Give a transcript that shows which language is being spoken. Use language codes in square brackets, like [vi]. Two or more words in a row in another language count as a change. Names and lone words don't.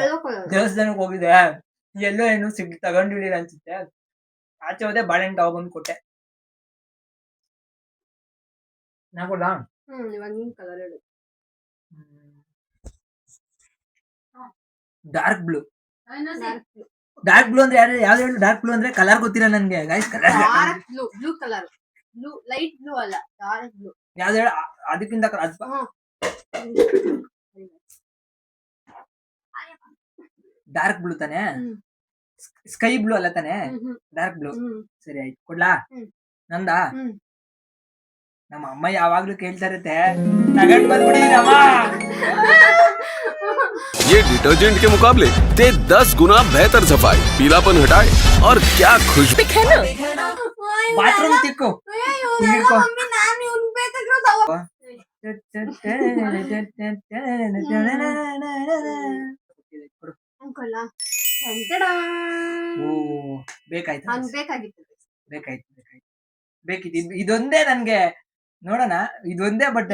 [kn] ದೇವಸ್ಥಾನಕ್ಕೆ ಹೋಗಿದೆ, ಎಲ್ಲೋ ಏನು ತಗೊಂಡಿಲ್ಲ ಅನ್ಸುತ್ತೆ. ಆಚೆ ಹೋದೆ, ಬಾಳೆಹಣ್ಣು ತಗೊಬಂದು ಕೊಟ್ಟೆ. ನಾಕೊಡ್ಲಾ ಇವಾಗ ನಿನ್ ಕಲರ್ ಹೇಳು. [en] dark blue. Dark blue. dark blue [kn] ಅಂದ್ರೆ ಯಾವ್ದು ಹೇಳು? [en] dark blue [kn] ಅಂದ್ರೆ ಕಲರ್ ಗೊತ್ತಿಲ್ಲ ನನ್ಗೆ ಗೈಸ್. ಕಲರ್ [en] Dark blue. Blue color. Blue. Light blue ಅಲ್ಲ. Dark blue. [kn] ಯಾವ್ದು ಹೇಳು? ಅದಕ್ಕಿಂತ [en] dark blue [kn] ತಾನೆ? [en] sky blue [kn] ಅಲ್ಲ ತಾನೆ? [en] dark blue. [kn] ಸರಿ ಆಯ್ತು, ಕೊಡ್ಲಾ? ನಂದ ನಮ್ಮ ಅಮ್ಮ ಯಾವಾಗ್ಲೂ ಕೇಳ್ತಾ ಇರುತ್ತೆ, ತಗೊಂಡ್ ಬಂದ್ಬಿಡಿ ಅಮ್ಮ. [hi] ये डिटर्जेंट के मुकाबले दे 10 गुना बेहतर सफाई, पीलापन हटाए और क्या खुशबू है ना। [kn] ಬಾತ್ರೂಮ್ ತಿಕ್ಕು. ಅಯ್ಯೋ, ಹಿಡ್ಕೊ. ಮಮ್ಮಿ ನಾನು ಇವ್ನ್ ಬೇಕಾಗಿರೋ ತಗೋ. ಕೊಡು. ಅನ್ಕೊಳ್ಳ. ಟಂಟಡಾ. ಓ ಬೇಕಾಯ್ತು ಅವ್ನ್ ಬೇಕಾಗಿತ್ತು. ಬೇಕಾಯ್ತು ಬೇಕಿತ್ತು. ಇದೊಂದೇ ನನ್ಗೆ ನೋಡೋಣ, ಇದೊಂದೇ ಬಟ್